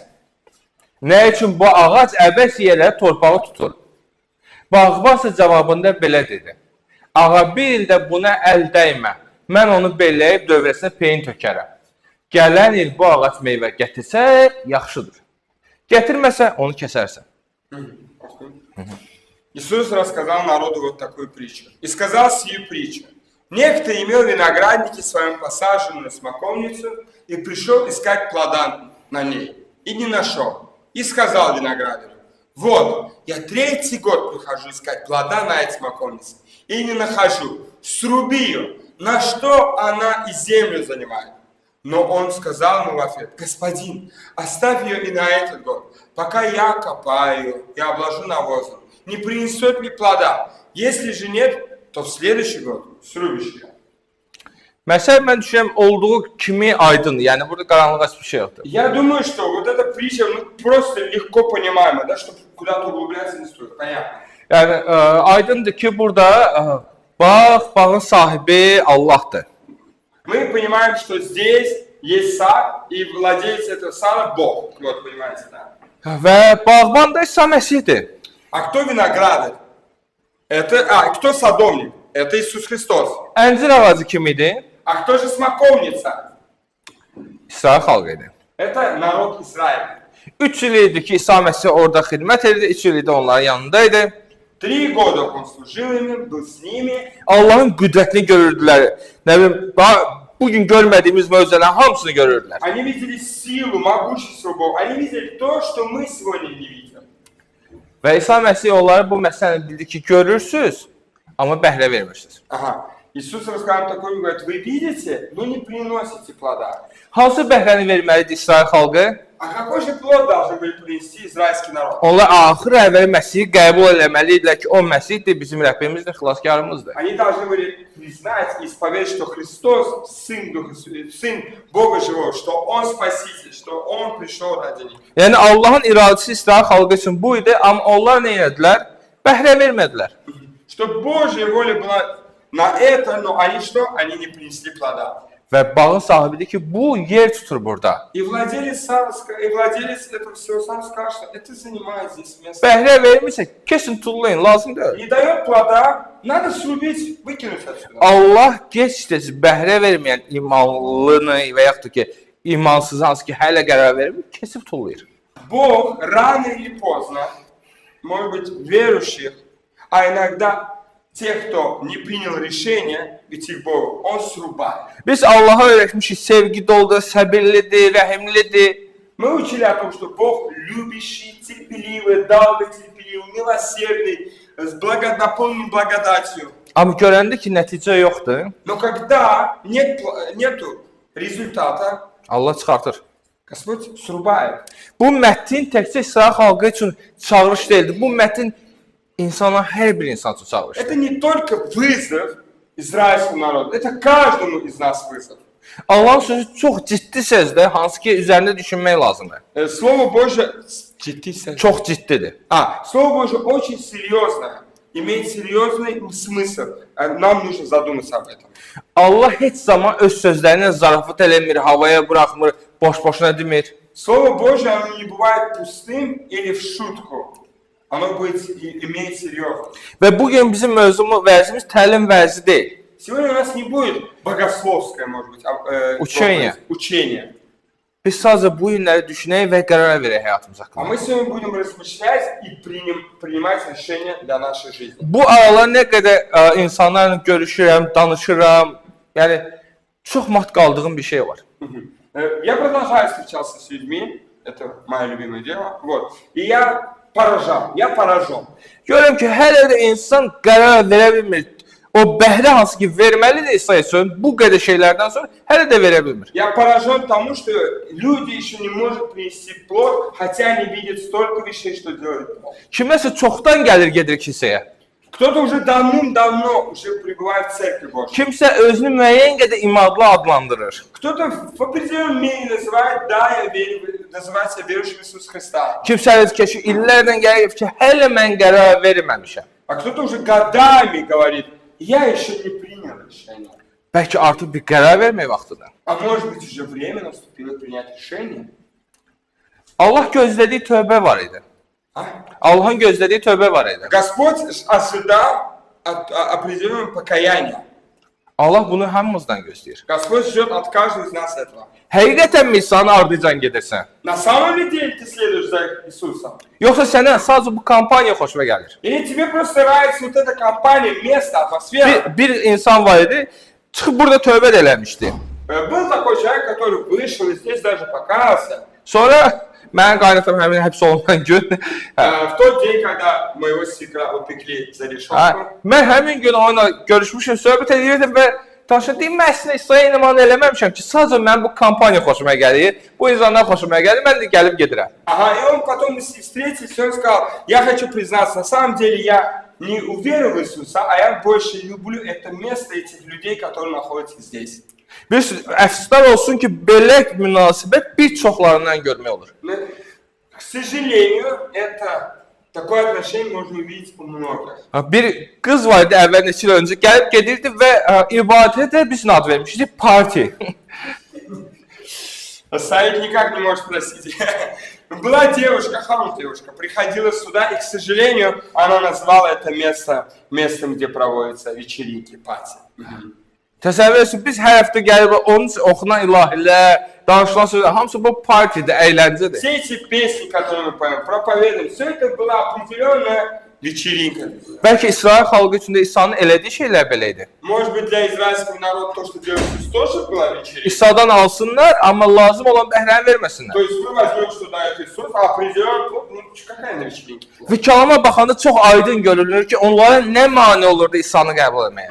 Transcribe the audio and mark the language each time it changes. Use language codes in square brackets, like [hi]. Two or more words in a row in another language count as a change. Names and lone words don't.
[az] Nə üçün bu ağac əbəs yerlərə torpağı tutur? Bağbası cavabında belə dedi. Ağa, bir ildə buna əl dəymə. Mən onu belləyib dövrəsinə peyin tökərəm. Gələn il bu ağac meyvə gətirsə, yaxşıdır. Gətirməsə, onu kəsərsən. [ru] Иисус рассказал народу вот такую притчу. И сказал сию притчу. Некто имел виноградники своем посаженную на смоковницу и пришел искать плода на ней. И не нашел. И сказал виноградарю: вот, я 3-й год прихожу искать плода на этой смоковнице. И не нахожу. Сруби ее. На что она и землю занимает? Но он сказал ему в ответ: господин, оставь ее и на этот год, пока я копаю ее и обложу навозом. Не принесет ли плода? Если же нет, то в следующий год срубишь ее. [az] Məsələn, mən düşünürəm, olduğu kimi aydındır. Yəni, burada qaranlıq heç bir şey yoxdur. [ru] Я думаю, что вот эта притча просто легко понимаема, да, чтобы куда-то углубляться не стоит. Понятно. [az] Yəni, aydındır ki, burada bağın sahibi Allahdır. [ru] Мы понимаем, что здесь есть сад, и владелец этого сада Бог. Вот, понимаете, да? [az] Və bağban da İsa Məsihdir. [ru] А кто виноградарь? Кто садовник? Это Иисус Христос. [az] Əncir ağacı kim idi? [ru] А кто же смоковница? [az] İsrail xalqı idi. [ru] Это народ Израиля. [az] 3 il idi ki, İsa Məsih orada xidmət edirdi, 3 il idi onların yanındaydı. [ru] 3 года он служил ими, был с ними. [az] Allahın qüdrətini görürdülər. Nə bilim, bugün görmədiyimiz möcüzələrin hamısını görürdülər. [ru] Они видели силу, могущество Бога. Они видели то, что мы сегодня не видим. [az] Və İsa Məsih onlara bu məsələni bildi ki, görürsünüz, amma bəhrə vermirsiniz. [ru] Ага. Иисус рассказал такое, говорит: вы видите, но не приносите плода. [az] Hansı bəhrəni verməlidir İsrail xalqı? [ru] А какой же плод должен был принести израильский народ? [az] Onlar axır əvvəl Məsihi qəbul eləməlidirlər ki, o Məsihdir, bizim Rəbbimizdir, xilaskarımızdır. [ru] Они должны были признать и исповедать, что Христос Сын Бога Живого, что Он Спаситель, что Он пришел ради них. [az] Yəni Allahın iradəsi İsrail xalqı üçün bu idi, amma onlar nə etdilər? Bəhrə vermədilər. [ru] Что Божья воля была на это, но они что? Они не принесли плода. [az] Və bağın sahibidir ki, bu yer tutur burada. [ru] И владелец этого всего сам сказал, что это занимает здесь место. [az] Bəhrə vermirsə, kesin tullayın, lazım deyil. [ru] Не дает плода, надо срубить, выкинуть отсюда. [az] Allah gec-tez bəhrə verməyən imanlını və yaxud ki, imansız hansı ki, hələ qərar vermir, kesib tullayır. [ru] Бог рано или поздно, может быть, верующих, а иногда тех, кто не принял решение идти к Богу, Он срубает. [az] Biz Allah'a öyrətmişik, sevgi doludur, səbirlidir, rəhimlidir. [ru] Мы учили о том, что Бог любящий, терпеливый, долготерпеливый, милосердный, наполнен благодатью. [az] Amma görəndə ki, nəticə yoxdur, [ru] Но когда нету результата, [az] Allah çıxartır. [ru] Господь срубает. [az] Bu mətin təkcə İsrail xalqı üçün çağırış deyildi. Bu mətin insana, hər bir insan üçün çağırışdır. [ru] Это не только вызов израильскому народу, это каждому из нас вызов. [az] Allahın sözü çox ciddi sözdür, hansı ki, üzərində düşünmək lazımdır. [ru] Слово Божье [az] Çox ciddidir. [ru] Слово Божье очень серьезное. имеет серьезный смысл. Нам нужно задуматься об этом. [az] Allah heç zaman öz sözlərinə zarafat eləmir, havaya buraxmır, boş-boşuna demir. [ru] Слово Божье, оно не бывает пустым или в шутку. Оно имеет серьезность. [az] Və bugün bizim vərzimiz təlim vərzi deyil. [ru] Сегодня у нас не будет богословское, может быть, учение. [az] Biz sadəcə bu günləri düşünək və qərar verək həyatımız [ru] А [az] haqqında. [ru] мы сегодня будем размышлять и принимать решения для нашей жизни. [az] Bu aralar nə qədər insanlarla görüşürəm, danışıram, yəni çox mat qaldığım bir şey var. [ru] Я продолжаю встречаться с людьми, это мое любимое дело, вот, и я поражен. [az] Görürəm ki, hələ də insan qərar verə bilmir. O bəhri hansı ki verməlidir İsa üçün, bu qədər şeylərdən sonra hələ də verə bilmir. [ru] Я поражен тому, что люди еще не могут принести плод, хотя они видят столько вещей, что делают плод. [az] Kiməsə çoxdan gəlir gedir kilsəyə. [ru] Кто-то уже давным-давно уже пребывает в Церкви Божьей. [az] Kimsə özünü müəyyən qədər imadlı adlandırır. [ru] Кто-то в определенной мере называет, да, называет себя верующим в Иисуса Христа. [az] Kimsə öz ki, illərlə gəlir ki, hələ mən qərar verməmişəm. [ru] А кто-то уже годами говорит, я еще не принял решение. [az] Bəlkə artıq bir qərar vermək vaxtıdır. [ru] А может быть уже время наступило принять решение? [az] Allah gözlədiyi tövbə var idi. Allahın gözlədiyi tövbə var idi. [ru] Господь ожидал определенного покаяния. [az] Allah bunu hamımızdan gözləyir. [ru] Господь ждет от каждого из нас этого. [az] Həqiqətən insanın ardıcan gedirsən? [ru] На самом ли деле ты следуешь за Иисусом? [az] Yoxsa sənə sadəcə bu kampaniya xoşuna gəlir? [ru] Или тебе просто nравится вот эта компания, место, атмосфера? [az] Bir insan var idi, çıxıb burada tövbə də eləmişdi. [ru] Был такой человек, который вышел и здесь даже покаялся. [az] Sonra mənim qaynatam həmin həbs olunan gün. [ru] В тот день, когда моего свекра упекли за решетку. [az] Mən həmin gün onunla görüşmüşəm, söhbət edirdim və danışdım, deyim, mən əslində İsa'ya iman eləməmişəm ki, sadəcə mən bu kampaniya xoşuma gəlir, bu insanlar xoşuma gəlir, mən də gəlib gedirəm. [ru] Ага, и он потом мы с ним встретились, и он сказал, я хочу признаться, на самом деле я не уверен в Иисуса, а я больше люблю это место, этих людей, которые находятся здесь. [az] Bir əfsuslar olsun ki, belə münasibət bir çoxlarından görmək olur. [ru] К сожалению, это такое отношение можно увидеть у многих. [az] Bir qız var idi əvvəl neçə il öncə gəlib gedirdi və ibadətə biz ad vermişdik, parti. [ru] Саид никак не может спросить. Была девушка, хорошая девушка, приходила сюда, и, к сожалению, она назвала это место местом, где проводятся вечеринки, пати. [az] Təsəvvür etsin, biz hər həftə gəlib onun üçün oxunan ilahilər, danışılan sözlər, hamısı bu partidir, əyləncədir. [ru] Все эти песни, которые мы поем, проповедуем, все это была определенная вечеринка. [az] Bəlkə İsrail xalqı üçün də İsa'nın elədiyi şeylər belə idi. [ru] Может быть, для израильского народа то, что делает Иисус, тоже была вечеринка. [az] İsa'dan alsınlar, amma lazım olan bəhrəni verməsinlər. [ru] То есть вы возьмете, что дает Иисус, а определенно, ну, какая на вечеринке? [az] Və kəlama baxanda çox aydın görünür ki, onlara nə mane olurdu İsa'nı qəbul etməyə.